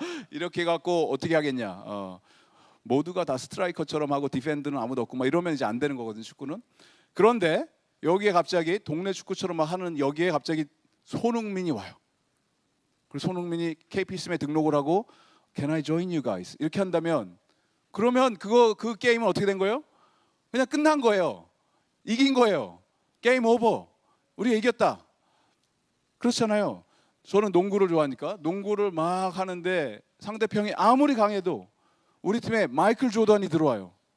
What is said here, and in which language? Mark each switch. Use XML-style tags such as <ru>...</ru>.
<ko>이렇게 갖고 어떻게 하겠냐. 모두가 다 스트라이커처럼 하고 디펜드는 아무도 없고 막 이러면 이제 안 되는 거거든요. 축구는. 그런데 여기에 갑자기 동네 축구처럼 하는 여기에 갑자기 손흥민이 와요. 그리고 손흥민이 KPSM에 등록을 하고</ko> <en>Can I join you guys?</en> <ko>이렇게 한다면 그러면 그 게임은 어떻게 된 거예요? 그냥 끝난 거예요. 이긴 거예요. 게임 오버. 우리가 이겼다. 그렇잖아요. 저는 농구를 좋아하니까 농구를 막 하는데 상대편이 아무리 강해도 우리 팀에 마이클 조던이 들어와요.</ko>